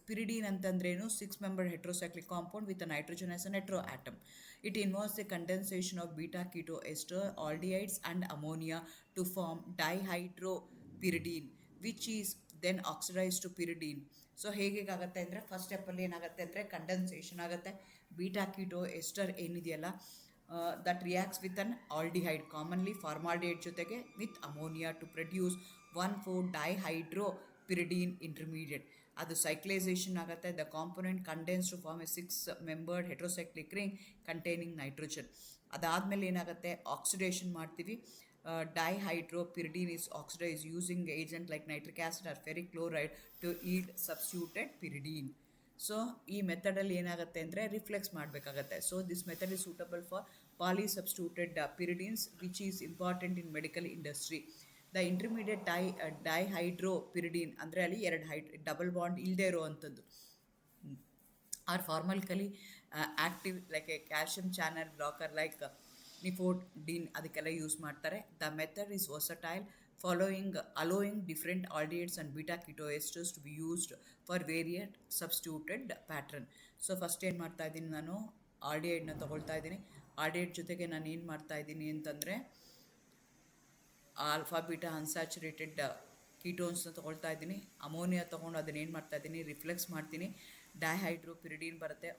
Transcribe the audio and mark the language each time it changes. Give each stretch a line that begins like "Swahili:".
Kannada: ಪಿರಿಡೀನ್ ಅಂತಂದ್ರೇನು,
English: 6 membered heterocyclic compound with nitrogen as a hetero atom. It involves the condensation of beta keto ester aldehydes and ammonia to form dihydropyridine which is then oxidise to pyridine.
Kannada: So ಹೇಗಾಗುತ್ತೆ ಅಂದರೆ, first ಸ್ಟೆಪ್ಪಲ್ಲಿ ಏನಾಗುತ್ತೆ ಅಂದರೆ condensation ಆಗುತ್ತೆ.
English: beta keto ester
Kannada: ಏನಿದೆಯಲ್ಲ,
English: that reacts with an aldehyde, commonly formaldehyde
Kannada: ಜೊತೆಗೆ
English: with ammonia to produce 1,4-dihydropyridine intermediate.
Kannada: ಅದು ಸೈಕ್ಲೈಸೇಷನ್ ಆಗುತ್ತೆ.
English: The component condense to form a 6 membered heterocyclic ring containing nitrogen.
Kannada: ಅದಾದಮೇಲೆ ಏನಾಗುತ್ತೆ, ಆಕ್ಸಿಡೇಷನ್ ಮಾಡ್ತೀವಿ.
English: Dihydropyridine is oxidise using agent like nitric acid or ferric chloride to yield substituted pyridine.
Kannada: So ಈ ಮೆಥಡಲ್ಲಿ ಏನಾಗುತ್ತೆ ಅಂದರೆ reflex ಮಾಡಬೇಕಾಗತ್ತೆ.
English: So this method is suitable for poly substituted pyridines which is important in medical industry. The intermediate dihydropyridine
Kannada: ಅಂದರೆ ಅಲ್ಲಿ 2 double bond ಇಲ್ಲದೆ ಇರೋವಂಥದ್ದು
English: are pharmacologically active like a calcium channel blocker like nifedipine,
Kannada: ಅದಕ್ಕೆಲ್ಲ use ಮಾಡ್ತಾರೆ.
English: The method is versatile, allowing different aldehydes and beta ketoesters to be used for variant substituted pattern.
Kannada: So first ಏನು ಮಾಡ್ತಾ ಇದ್ದೀನಿ, ನಾನು ಆಲ್ಡಿಹೈಡ್ನ ತೊಗೊಳ್ತಾ ಇದ್ದೀನಿ. ಆಲ್ಡಿಹೈಡ್ ಜೊತೆಗೆ ನಾನು ಏನು ಮಾಡ್ತಾ ಇದ್ದೀನಿ ಅಂತಂದರೆ ಆಲ್ಫಾ ಬೀಟಾ ಅನ್ಸ್ಯಾಚುರೇಟೆಡ್ ಕೀಟೋನ್ಸ್ನ ತೊಗೊಳ್ತಾ ಇದ್ದೀನಿ. ಅಮೋನಿಯಾ ತೊಗೊಂಡು ಅದನ್ನ ಏನು ಮಾಡ್ತಾ ಇದ್ದೀನಿ, ರಿಫ್ಲೆಕ್ಸ್ ಮಾಡ್ತೀನಿ. ಡೈಹೈಡ್ರೋಪಿರಿಡೀನ್ ಬರುತ್ತೆ.